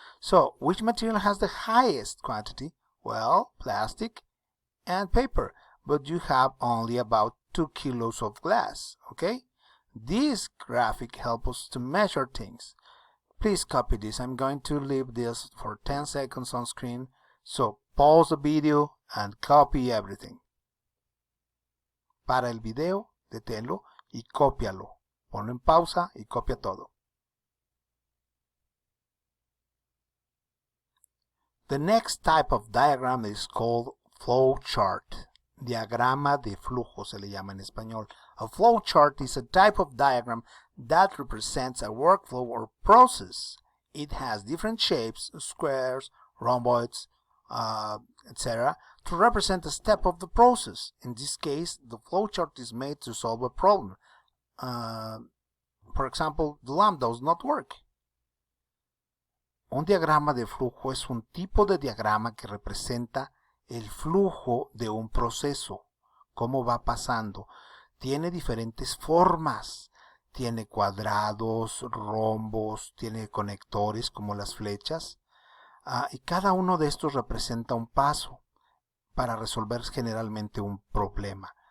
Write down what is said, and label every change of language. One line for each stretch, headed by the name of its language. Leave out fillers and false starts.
English: So which material has the highest quantity? Well, plastic and paper, but you have only about 2 kilos of glass. Okay, this graphic helps us to measure things. Please copy this. I'm going to leave this for 10 seconds on screen, so pause the video and copy everything.
Spanish: Para el video, deténlo y cópialo. Ponlo en pausa y copia todo.
English: The next type of diagram is called flow chart.
Spanish: Diagrama de flujo se le llama en español.
English: A flow chart is a type of diagram that represents a workflow or process. It has different shapes, squares, rhomboids, etc., to represent a step of the process. In this case, the flow chart is made to solve a problem. For example, the lamp does not work.
Spanish: Un diagrama de flujo es un tipo de diagrama que representa el flujo de un proceso, cómo va pasando. Tiene diferentes formas, tiene cuadrados, rombos, tiene conectores como las flechas, y cada uno de estos representa un paso para resolver generalmente un problema.